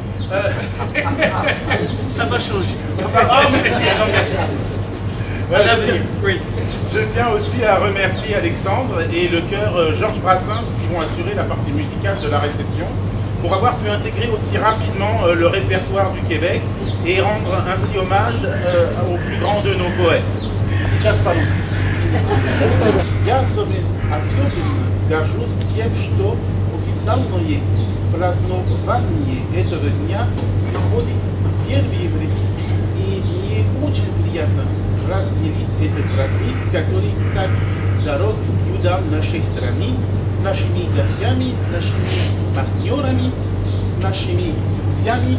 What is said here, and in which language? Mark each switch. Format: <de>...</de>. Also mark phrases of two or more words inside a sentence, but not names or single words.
<fr>Ça va changer. À l'avenir. Oui. Je tiens aussi à remercier Alexandre et le chœur Georges Brassens qui vont assurer la partie musicale de la réception pour avoir pu intégrer aussi rapidement le répertoire du Québec et rendre ainsi hommage au plus grand de nos poètes.</fr> <ru>Сейчас по-русски. Я особенно горжусь тем, что официальное празднование этого дня проходит впервые в России. И мне очень приятно разделить этот праздник, который так дорог людям нашей страны, с нашими гостями, с нашими партнерами, с нашими друзьями.</ru>